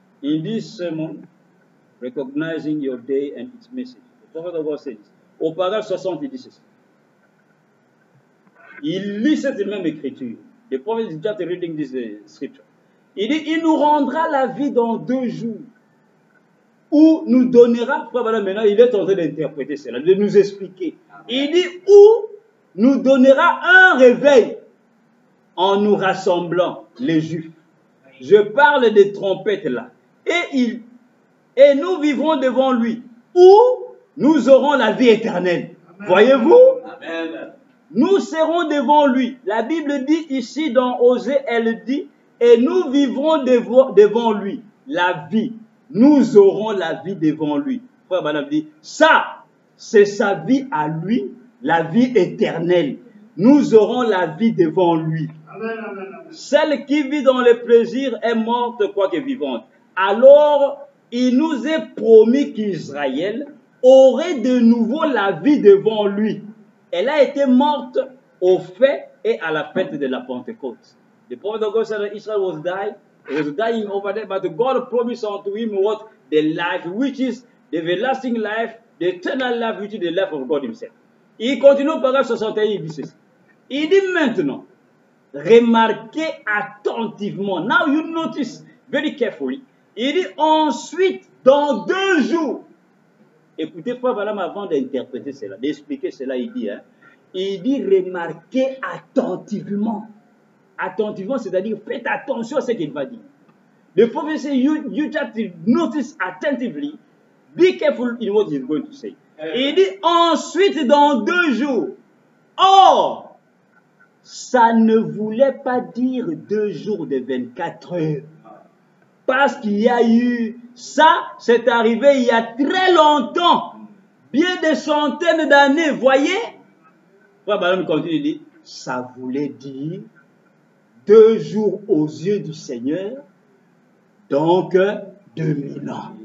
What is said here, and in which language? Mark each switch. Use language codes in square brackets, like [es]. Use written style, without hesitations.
[en] In this sermon, recognizing your day and its message. [fr] Le prophète [en] of God says, [fr] au paragraphe 60, il dit ceci. Il lit cette même écriture. [en] The prophet is just reading this scripture. [fr] Il dit, il nous rendra la vie dans 2 jours. Où nous donnera, maintenant il est en train d'interpréter cela, de nous expliquer. Il dit, où nous donnera un réveil en nous rassemblant, les Juifs. Je parle des trompettes là. Et nous vivrons devant lui, où nous aurons la vie éternelle. Voyez-vous? Amen. Nous serons devant lui. La Bible dit ici dans Osée, elle dit, et nous vivrons devant lui la vie. Nous aurons la vie devant lui. Frère Branham dit, ça, c'est sa vie à lui, la vie éternelle. Nous aurons la vie devant lui. Amen, amen, amen. Celle qui vit dans le plaisir est morte quoique vivante. Alors, il nous est promis qu'Israël aurait de nouveau la vie devant lui. Elle a été morte au fait et à la fête de la Pentecôte. [en] The prophet of God said that Israel was dying over there, but God promised unto him what? The life, which is the everlasting life, the eternal life, which is the life of God himself. [fr] Il continue au paragraphe 61, il dit ceci. Il dit maintenant, remarquez attentivement. [en] Now you notice very carefully. [fr] Il dit ensuite, dans 2 jours. Écoutez, Frère Branham, avant d'interpréter cela, d'expliquer cela, il dit remarquez attentivement. Attentivement, c'est-à-dire faites attention à ce qu'il va dire. [en] The prophet says, you just notice attentively, be careful in what he's going to say. [fr] Il dit ensuite dans 2 jours. Or, ça ne voulait pas dire 2 jours de 24 heures. Parce qu'il y a eu, ça, c'est arrivé il y a très longtemps. Bien des centaines d'années, voyez? Frère Branham continue, il dit, ça voulait dire 2 jours aux yeux du Seigneur, donc 2000 ans.